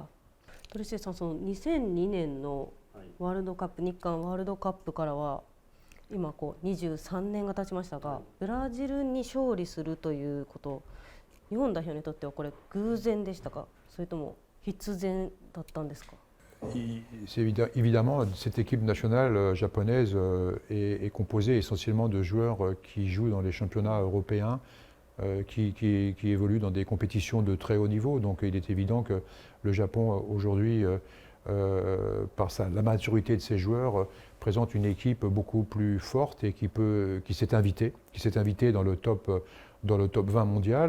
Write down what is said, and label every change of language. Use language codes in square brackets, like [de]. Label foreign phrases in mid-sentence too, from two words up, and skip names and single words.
[ja] トルシエさん、その2002年のワールドカップ、日韓ワールドカップからは今23年が経ちましたが、ブラジルに勝利するということ、日本代表にとってはこれ偶然でしたか、それとも必然だったんですか？ [fr] Évidemment, cette équipe nationale japonaise est composée essentiellement de joueurs qui jouent dans les championnats européens, qui évoluent dans des compétitions de très haut niveau. Donc il est évident que le Japon aujourd'hui, par la maturité de ses joueurs, présente une équipe beaucoup plus forte et qui s'est invitée dans le top 20 mondial.